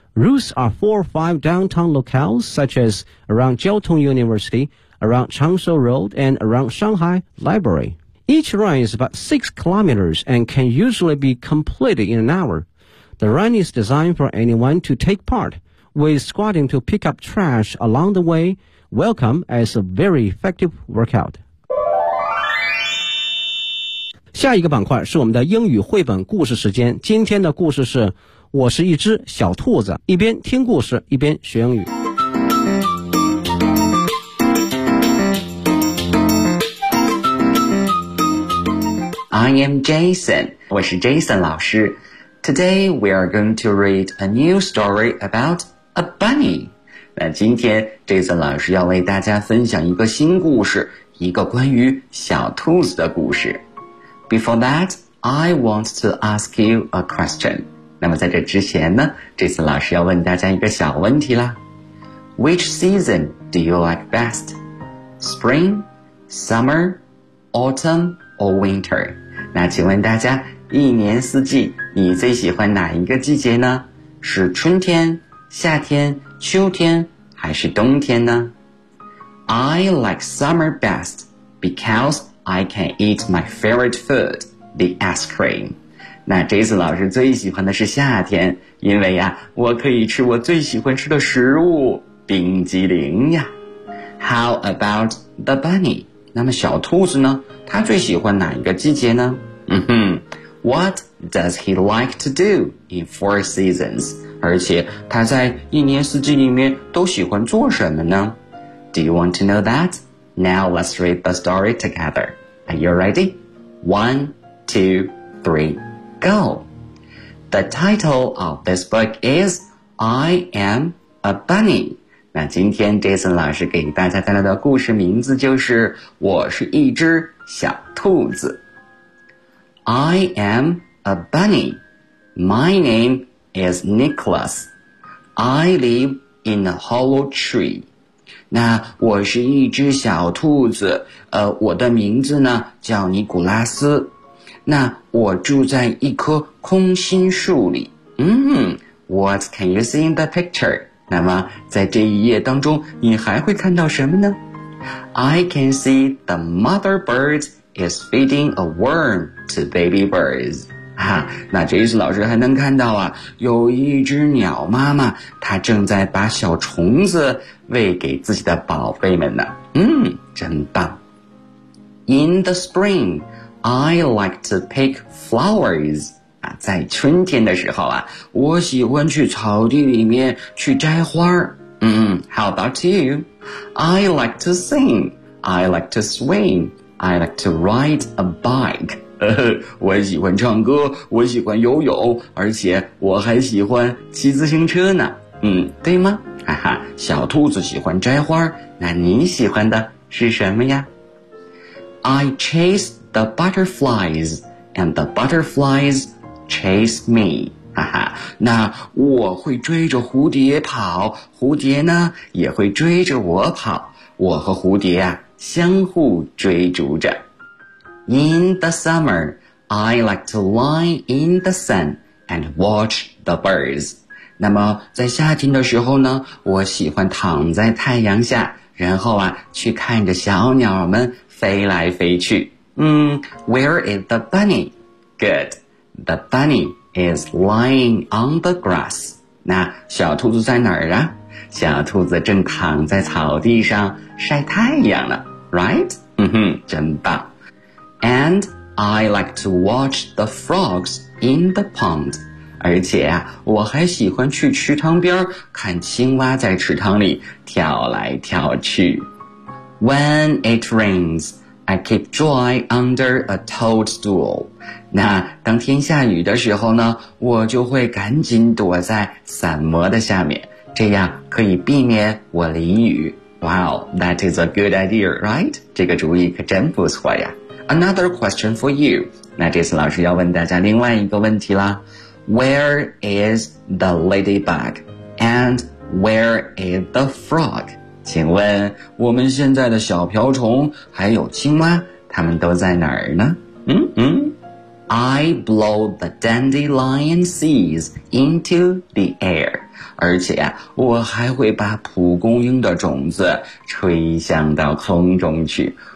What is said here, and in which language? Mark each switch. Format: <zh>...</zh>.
<en>Routes are 4 or 5 downtown locales, such as around Jiao Tong University, around Changshou Road, and around Shanghai Library. Each run is about 6 kilometers and can usually be completed in an hour. The run is designed for anyone to take part, with squatting to pick up trash along the way, welcome as a very effective workout.</en> <zh>下一个板块是我们的英语绘本故事时间。今天的故事是我是一只小兔子，一边听故事一边学英语。</zh> <en>I am Jason,</en> <zh>我是 Jason 老师。</zh> <en>Today we are going to read a new story about a bunny.</en> <zh>那今天 Jason 老师要为大家分享一个新故事，一个关于小兔子的故事。</zh> <en>Before that, I want to ask you a question.</en> <zh>那么在这之前呢，这次老师要问大家一个小问题啦。</zh> <en>Which season do you like best? Spring, summer, autumn, or winter?</en> <zh>那请问大家，一年四季，你最喜欢哪一个季节呢？是春天、夏天、秋天，还是冬天呢？</zh> <en>I like summer best because... I can eat my favorite food, the ice cream.</en> <zh>那 Jason 老师最喜欢的是夏天，因为呀，我可以吃我最喜欢吃的食物，冰激凌呀。</zh> <en>How about the bunny?</en> <zh>那么小兔子呢？它最喜欢哪一个季节呢？嗯哼，</zh> <en>What does he like to do in four seasons?</en> <zh>而且他在一年四季里面都喜欢做什么呢？</zh> <en>Do you want to know that? Now let's read the story together. Are you ready? 1, 2, 3, go. The title of this book is I Am a Bunny.</en> <zh>那今天 Jason 老师给大家带来的故事名字就是我是一只小兔子。</zh> <en>I am a bunny. My name is Nicholas. I live in a hollow tree.</en> <zh>那我是一只小兔子，我的名字呢叫尼古拉斯。那我住在一棵空心树里。</zh> <en>What can you see in the picture?</en> <zh>那么在这一页当中你还会看到什么呢？</zh> <en>I can see the mother bird is feeding a worm to baby birds.</en> <zh>那Jason老师还能看到啊，有一只鸟妈妈，她正在把小虫子喂给自己的宝贝们呢。真棒。</zh> <en>In the spring, I like to pick flowers.</en> <zh>在春天的时候啊，我喜欢去草地里面去摘花。</zh> <en>How about you? I like to sing. I like to swim. I like to ride a bike.</en> <zh>我喜欢唱歌，我喜欢游泳，而且我还喜欢骑自行车呢。对吗？哈哈，小兔子喜欢摘花，那你喜欢的是什么呀？</zh> <en>I chase the butterflies and the butterfliesChase me,</en> <zh>哈哈，那我会追着蝴蝶跑，蝴蝶呢也会追着我跑，我和蝴蝶啊相互追逐着。</zh> <en>In the summer, I like to lie in the sun and watch the birds.</en> <zh>那么在夏天的时候呢，我喜欢躺在太阳下，然后啊去看着小鸟们飞来飞去。</zh> <en>Where is the bunny? Good. The bunny is lying on the grass.</en> <zh>那小兔子在哪儿啊？小兔子正躺在草地上晒太阳呢。</zh> <en>Right?</en> <zh>真棒。</zh> <en>And I like to watch the frogs in the pond.</en> <zh>而且啊，我还喜欢去池塘边看青蛙在池塘里跳来跳去。</zh> <en>When it rains, I keep dry under a toadstool.</en> <zh>那当天下雨的时候呢，我就会赶紧躲在伞膜的下面，这样可以避免我淋雨。</zh> <en>Wow, that is a good idea, right?</en> <zh>这个主意可真不错呀。</zh> <en>Another question for you.</en> <zh>那这次老师要问大家另外一个问题啦。</zh> <en>Where is the ladybug? And where is the frog?</en> <zh>请问我们现在的小瓢虫还有青蛙，它们都在哪儿呢？</zh> <en>I blow the dandelion seeds into the air.</en> <zh>而且啊，我还会把蒲公英的种子吹向到空中去。</zh>